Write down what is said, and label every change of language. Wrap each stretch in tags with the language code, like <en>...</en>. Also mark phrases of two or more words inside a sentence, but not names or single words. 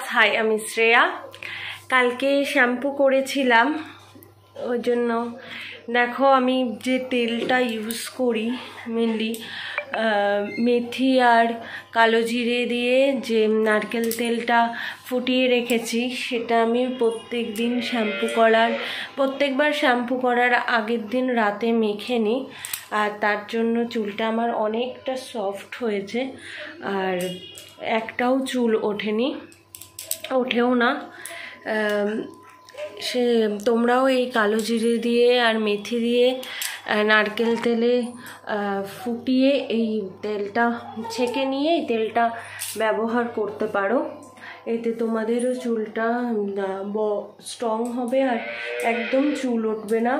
<bn>হাই আমি শ্রেয়া। কালকে শ্যাম্পু করেছিলাম ওই জন্য দেখো আমি যে তেলটা ইউজ করি মেনলি মেথি আর কালো জিরে দিয়ে যে নারকেল তেলটা ফুটিয়ে রেখেছি সেটা আমি প্রত্যেক দিন প্রত্যেকবার শ্যাম্পু করার আগের দিন রাতে মেখে নিই আর তার জন্য চুলটা আমার অনেকটা সফ্ট হয়েছে আর একটাও চুল ওঠেনি ওঠেও না। से तोमराओ এই কালো জিরে দিয়ে আর মেথি দিয়ে নারকেল তেলে ফুটিয়ে এই তেলটা ছেঁকে নিয়ে এই তেলটা ব্যবহার করতে পারো। এতে তোমাদেরও চুলটা স্ট্রং হবে আর একদম চুল উঠবে না।</bn>